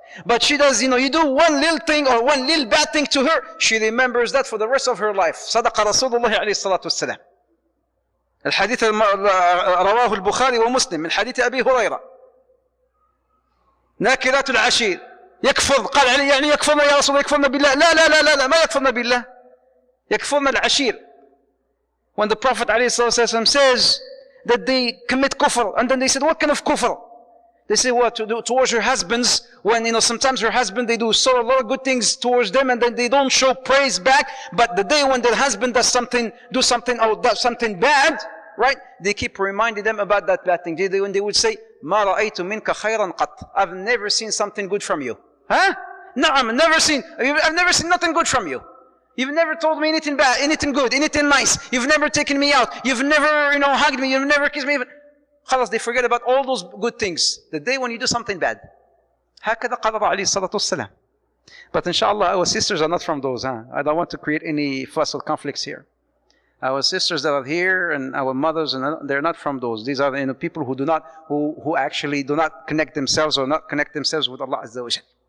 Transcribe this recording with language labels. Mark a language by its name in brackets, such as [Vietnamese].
[English] But she does, you do one little thing or one little bad thing to her, she remembers that for the rest of her life. [Arabic] صدق رسول الله عليه الصلاة والسلام. الحديث رواه البخاري ومسلم من حديث أبي هريرة. ناكرات العشير يكفر، قال يعني يكفرنا يا رسول الله، يكفرنا بالله. لا لا لا لا لا، ما يكفرنا بالله، يكفرنا العشير. [English] When the Prophet ﷺ says that they commit kufr, and then they said, what kind of kufr? They say, what, to do towards your husbands, when sometimes your husband, they do a lot of good things towards them, and then they don't show praise back, but the day when their husband does something bad, right, they keep reminding them about that bad thing. When they would say, [Arabic] ما رأيت منك خيرا قط, [English] I've never seen something good from you. No, I've never seen nothing good from you. You've never told me anything bad, anything good, anything nice. You've never taken me out. You've never, hugged me. You've never kissed me. Khalas, they forget about all those good things the day when you do something bad. [Arabic] هكذا قال عليه الصلاة والسلام. [English] But inshallah, our sisters are not from those. I don't want to create any fuss or conflicts here. Our sisters that are here and our mothers, and they're not from those. These are people who actually do not connect themselves or not connect themselves with Allah Azza wa Jal.